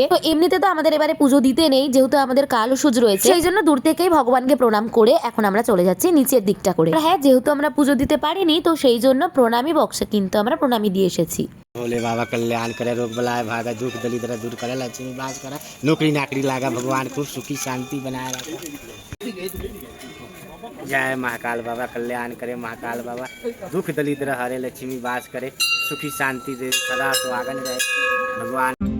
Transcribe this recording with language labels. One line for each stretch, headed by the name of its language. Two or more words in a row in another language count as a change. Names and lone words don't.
Bangla: তো এমনিতে তো আমাদের এবারে পুজো দিতে নেই, যেহেতু আমাদের কাল সুজ রয়েছে, সেই জন্য দূর থেকেই ভগবানকে প্রণাম করে এখন আমরা চলে যাচ্ছি নিচের দিকটা করে। হ্যাঁ, যেহেতু আমরা পুজো দিতে পারিনি, তো সেই জন্য প্রণামী বক্সে কিন্তু আমরা প্রণামী দিয়ে এসেছি।
Hindi: भोले बाबा कल्याण करे, रोग बलाय भागा, दुख दलिद्र दूर करे, लक्ष्मी बास करे, नौकरी नाकरी लागा, भगवान खूब सुखी शांति बनाए रखे। जय महाकाल बाबा कल्याण करे, महाकाल बाबा दुख दलिद्र हरे, लक्ष्मी बास करे, सुखी शांति दे, सदा सुहागन रहे भगवान।